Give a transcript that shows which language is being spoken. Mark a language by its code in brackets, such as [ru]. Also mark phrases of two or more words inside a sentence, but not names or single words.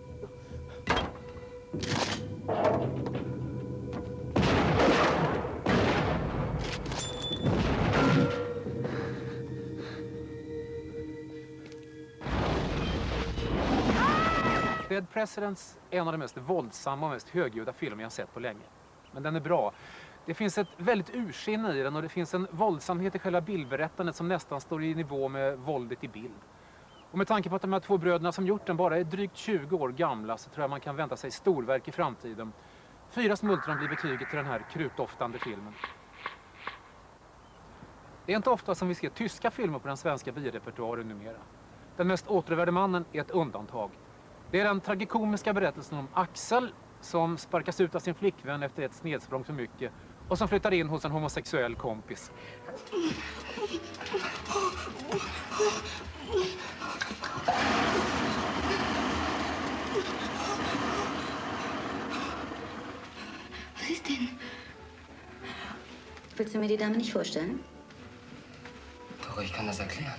[sv] Dead Presidents är en av de mest våldsamma och mest högljudda filmer jag sett på länge. Men den är bra. Det finns ett väldigt ursinne i den och det finns en våldsamhet i själva bildberättandet som nästan står i nivå med våldet i bild. Och med tanke på att de här 2 bröderna som gjort den bara är drygt 20 år gamla så tror jag man kan vänta sig storverk i framtiden. 4 smultron blir betyget till den här krutdoftande filmen. Det är inte ofta som vi ser tyska filmer på den svenska biorepertoaren numera. Den mest återvärde mannen är ett undantag. Det är den tragikomiska berättelsen om Axel som sparkas ut av sin flickvän efter ett snedsprång för mycket och som flyttar in hos en homosexuell kompis. [de] Was ist denn? Willst du mir die Dame nicht vorstellen? Doro, ich kann das erklären.